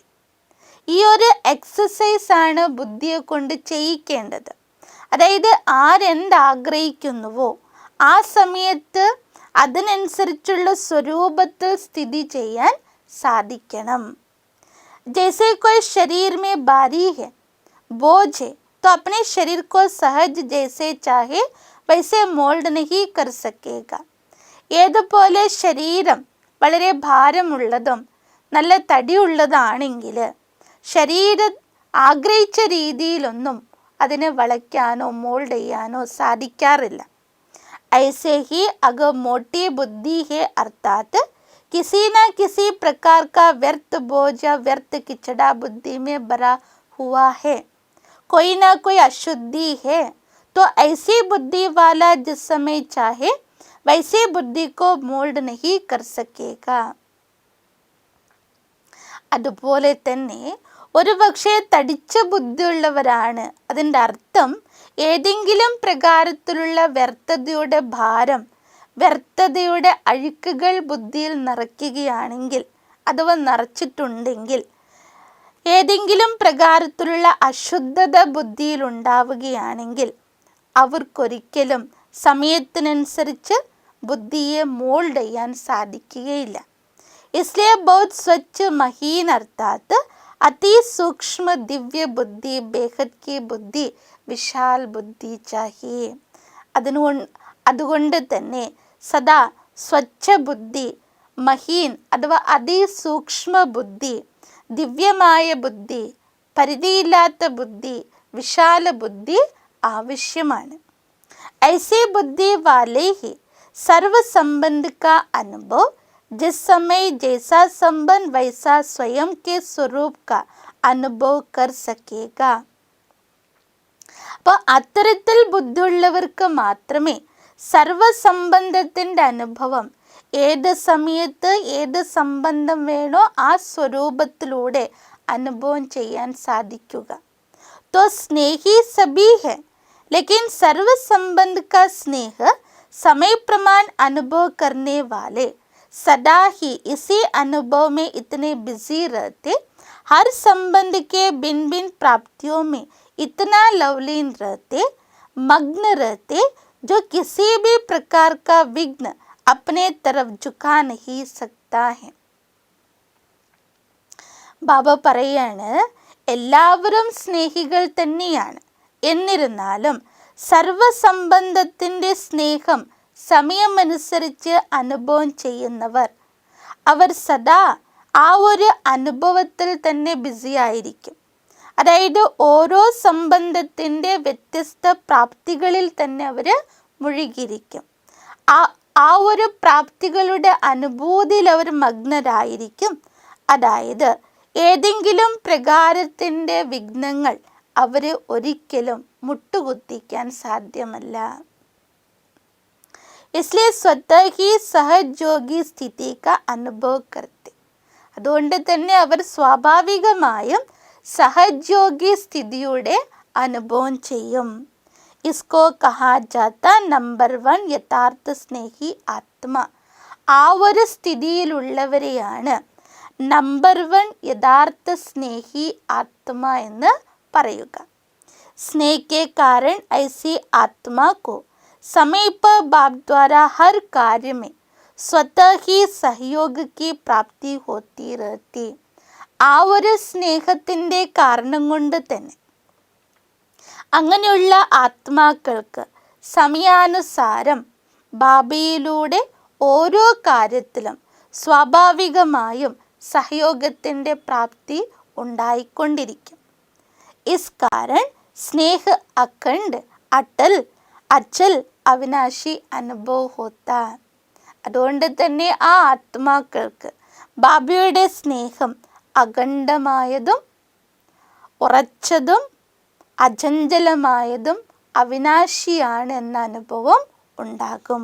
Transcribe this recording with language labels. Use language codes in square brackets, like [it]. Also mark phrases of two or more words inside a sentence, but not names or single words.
[ml] ഈ ഒരു എക്സസൈസ് ആണ് ബുദ്ധിയെ കൊണ്ട് ചെയ്യിക്കേണ്ടത്. അതായത് ആരെന്താഗ്രഹിക്കുന്നുവോ ആ സമയത്ത് അതിനനുസരിച്ചുള്ള സ്വരൂപത്തിൽ സ്ഥിതി ചെയ്യാൻ സാധിക്കണം. [hi] जैसे कोई शरीर में भारी है, बोझ है, तो अपने शरीर को सहज जैसे चाहे वैसे मोल्ड नहीं कर सकेगा. [ml] ഏതുപോലെ ശരീരം വളരെ ഭാരമുള്ളതും നല്ല തടിയുള്ളതാണെങ്കിൽ ശരീരം ആഗ്രഹിച്ച രീതിയിലൊന്നും അതിനെ വളയ്ക്കാനോ മോൾഡ് ചെയ്യാനോ സാധിക്കാറില്ല. [hi] ऐसे ही अगर मोटी बुद्धि है अर्थात किसी न किसी प्रकार का व्यर्थ बोझ या व्यर्थ किचड़ा बुद्धि में भरा हुआ है, कोई ना कोई अशुद्धि है, तो ऐसी बुद्धि वाला जिस समय चाहे वैसी बुद्धि को मोल्ड नहीं कर सकेगा. [ml] അതുപോലെ തന്നെ ഒരു പക്ഷേ തടിച്ച ബുദ്ധിയുള്ളവരാണ്. അതിൻ്റെ അർത്ഥം ഏതെങ്കിലും പ്രകാരത്തിലുള്ള വ്യർത്ഥതയുടെ ഭാരം, വ്യർത്ഥതയുടെ അഴുക്കുകൾ ബുദ്ധിയിൽ നിറയ്ക്കുകയാണെങ്കിൽ അഥവാ നിറച്ചിട്ടുണ്ടെങ്കിൽ, ഏതെങ്കിലും പ്രകാരത്തിലുള്ള അശുദ്ധത ബുദ്ധിയിൽ ഉണ്ടാവുകയാണെങ്കിൽ അവർക്കൊരിക്കലും സമയത്തിനനുസരിച്ച് ബുദ്ധിയെ മോൾഡ് ചെയ്യാൻ സാധിക്കുകയില്ല. [hi] इसलिए बहुत स्वच्छ महीन अर्थात अति सूक्ष्म दिव्य बुद्धि, बेहद की बुद्धि, विशाल बुद्धि चाहिए. [ml] അതുകൊണ്ട് തന്നെ സദാ സ്വച്ഛ ബുദ്ധി, മഹീൻ അഥവാ അതിസൂക്ഷ്മ ബുദ്ധി, ദിവ്യമായ ബുദ്ധി, പരിധിയില്ലാത്ത ബുദ്ധി, വിശാല ബുദ്ധി ആവശ്യമാണ്. [hi] ऐसी बुद्धि वाले ही सर्व संबंध का अनुभव, जिस समय जैसा संबंध वैसा स्वयं के स्वरूप का अनुभव कर सकेगा. [ml] അപ്പോൾ അത്തരത്തിൽ ബുദ്ധിയുള്ളവർക്ക് മാത്രമേ സർവസംബന്ധത്തിൻ്റെ അനുഭവം ഏത് സമയത്ത് ഏത് സംബന്ധം വേണോ ആ സ്വരൂപത്തിലൂടെ അനുഭവം ചെയ്യാൻ സാധിക്കുക. [hi] तो स्नेही सभी है, लेकिन सर्व संबंध का स्नेह समय प्रमाण अनुभव करने वाले सदा ही इसी अनुभव में इतने बिजी रहते, हर संबंध के भिन्न भिन्न प्राप्तियों में इतना लवलीन रहते, मग्न रहते, जो किसी भी प्रकार का विघ्न अपने तरफ झुका नहीं सकता है. [ml] ബാബ പറയാണ്, എല്ലാവരും സ്നേഹികൾ തന്നെയാണ്. എന്നിരുന്നാലും സർവസംബന്ധത്തിൻ്റെ സ്നേഹം സമയമനുസരിച്ച് അനുഭവം ചെയ്യുന്നവർ, അവർ സദാ ആ ഒരു അനുഭവത്തിൽ തന്നെ ബിസി ആയിരിക്കും. അതായത് ഓരോ സംബന്ധത്തിൻ്റെ വ്യത്യസ്ത പ്രാപ്തികളിൽ തന്നെ അവർ മുഴുകിയിരിക്കും. ആ ഒരു പ്രാപ്തികളുടെ അനുഭൂതിയിൽ അവർ മഗ്നരായിരിക്കും. അതായത് ഏതെങ്കിലും പ്രകാരത്തിൻ്റെ വിഘ്നങ്ങൾ അവർ ഒരിക്കലും മുട്ടുകുത്തിക്കാൻ സാധ്യമല്ല. [hi] इसलिए स्वतः ही सहज योगी स्थिति का अनुभव करते. [ml] അതുകൊണ്ട് തന്നെ അവർ സ്വാഭാവികമായും സഹജോഗി സ്ഥിതിയുടെ അനുഭവം ചെയ്യും. [hi] इसको कहा जाता नंबर 1 यथार्थ स्नेही आत्मा. [ml] ആ ഒരു സ്ഥിതിയിലുള്ളവരെയാണ് നമ്പർ 1 യഥാർത്ഥ സ്നേഹി ആത്മ എന്ന് പറയുക. [hi] स्नेह के कारण ऐसी आत्मा को समय पर बाप द्वारा हर कार्य में स्वतः ही सहयोग की प्राप्ति होती रहती. [ml] ആ ഒരു സ്നേഹത്തിൻ്റെ കാരണം കൊണ്ട് തന്നെ അങ്ങനെയുള്ള ആത്മാക്കൾക്ക് സമയാനുസാരം ബാബയിലൂടെ ഓരോ കാര്യത്തിലും സ്വാഭാവികമായും സഹയോഗത്തിൻ്റെ പ്രാപ്തി ഉണ്ടായിക്കൊണ്ടിരിക്കും. [hi] इस कारण स्नेह अखंड अटल अचल अविनाशी अनुभव होता. [ml] അതുകൊണ്ട് തന്നെ ആ ആത്മാക്കൾക്ക് ബാബയുടെ സ്നേഹം അഖണ്ഡമായതും ഉറച്ചതും അചഞ്ചലമായതും അവിനാശിയാണ് എന്ന അനുഭവം ഉണ്ടാകും.